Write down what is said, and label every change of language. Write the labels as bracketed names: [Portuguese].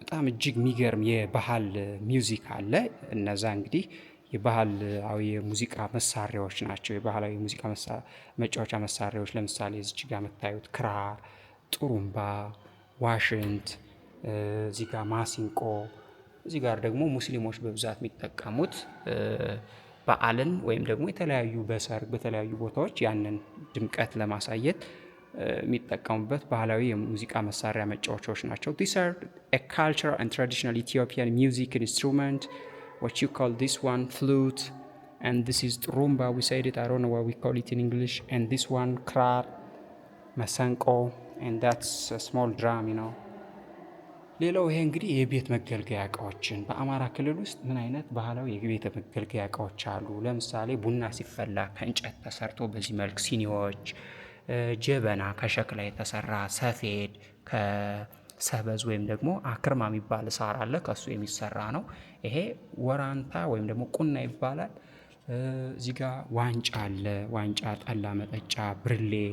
[Amharic] እጅግ የሚገርም የባህል ሚውዚክ አለ። እነዛ እንግዲህ የባህላዊ የሙዚቃ መሳሪያዎች ናቸው። የባህላዊ ሙዚቃ መጫወቻ መሳሪያዎች ለምሳሌ እዚች ጋር የምታዩት ክራር፣ ጥሩምባ፣ ዋሽንት፣ እዚህ ጋር ማሲንቆ፣ እዚህ ጋር ደግሞ ሙስሊሞች በብዛት የሚጠቀሙት በዓልን ወይም ደግሞ የተለያዩ በሰርግ በተለያዩ ቦታዎች ያንን ድምቀት ለማሳየት የሚጠቀሙበት ባህላዊ የሙዚቃ መሳሪያ መጫወቻዎች ናቸው። [English] These are a cultural and traditional Ethiopian music instrument. What you call this one flute, and this is ጥሩምባ. We said it, I don't know what we call it in English. And this one ክራር, መሰንቆ, and that's a small drum, you know. [Amharic] ሌላው ይሄ እንግዲህ የቤት መገልገያ እቃዎችን በአማራ ክልል ውስጥ ምን አይነት ባህላዊ የቤት መገልገያ እቃዎች አሉ? ለምሳሌ ቡና ሲፈላ ከእንጨት ተሰርቶ በዚህ መልክ ሲኒዎች፣ ጀበና ከሸክላ የተሰራ፣ ሰፌድ ከሰበዝ ወይም ደግሞ አክርማ የሚባል ሳር አለ ከሱ የሚሰራ ነው። ይሄ ወራንታ ወይም ደግሞ ቁና ይባላል። እዚህ ጋር ዋንጫ አለ፣ ዋንጫ ጠላ መጠጫ፣ ብርሌ፣